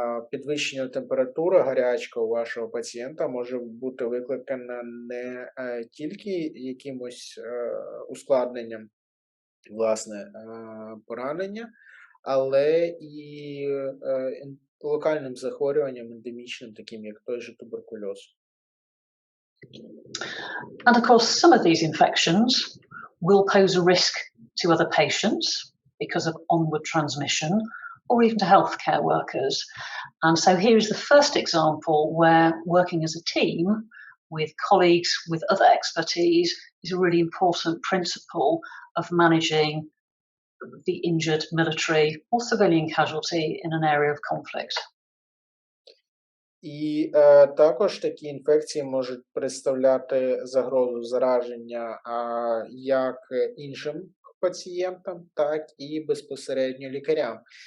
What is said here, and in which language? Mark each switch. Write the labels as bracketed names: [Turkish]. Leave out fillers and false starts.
[Ukrainian] підвищення температури, гарячка у вашого пацієнта може бути викликана не тільки якимось ускладненням, власне, поранення, але і локальним захворюванням ендемічним, таким як той же туберкульоз. [English] And of course, some of these infections will pose a risk to other patients because of onward transmission, or even to healthcare workers. And so here is the first example where working as a team with colleagues with other expertise is a really important principle of managing the injured military or civilian casualty in an area of conflict. [Ukrainian] І також такі інфекції можуть представляти загрозу зараження як іншим пацієнтам, так і безпосередньо лікарям.